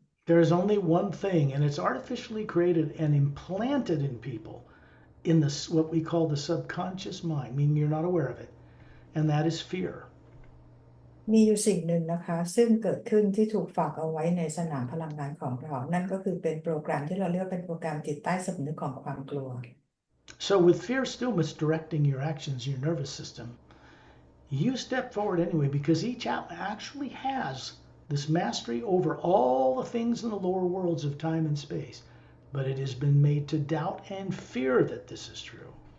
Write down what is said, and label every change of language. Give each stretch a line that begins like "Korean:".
English: There is only one thing, and it's artificially created and implanted in people in what we call the subconscious mind, meaning you're not aware of it, and that is fear.
Thai: มีอยู่สิ่งหนึ่งนะคะซึ่งเกิดขึ้นที่ถูกฝากเอาไว้ในสนามพลังงานของเรานั่นก็คือเป็นโปรแกรมที่เราเรียกเป็นโปรแกรมจิตใต้สำนึกของความกลัว
English: So, with fear still misdirecting your actions in your nervous system, you step forward anyway because each actually has this mastery over all the things in the lower worlds of time and space. But it has been made to doubt and fear that this is true.